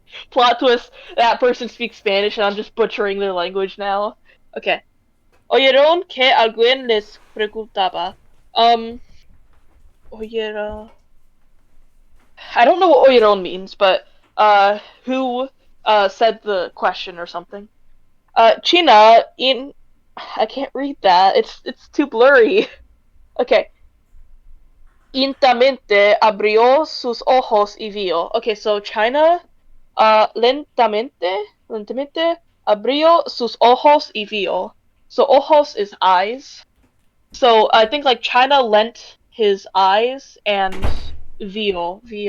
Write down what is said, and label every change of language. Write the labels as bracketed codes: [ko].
[en] Plot twist, that person speaks Spanish and I'm just butchering their language now. Okay. [es] Oyeron que alguien les preguntaba. Oyeron. [en] I don't know what oyeron means, but who said the question or something? China in I can't read that. It's too blurry. Okay. [es] Lentamente abrió sus ojos y vio. [en] Okay, so [es] China lentamente abrió sus ojos y vio. [en] So ojos is eyes. So I think like China lent his eyes and vio.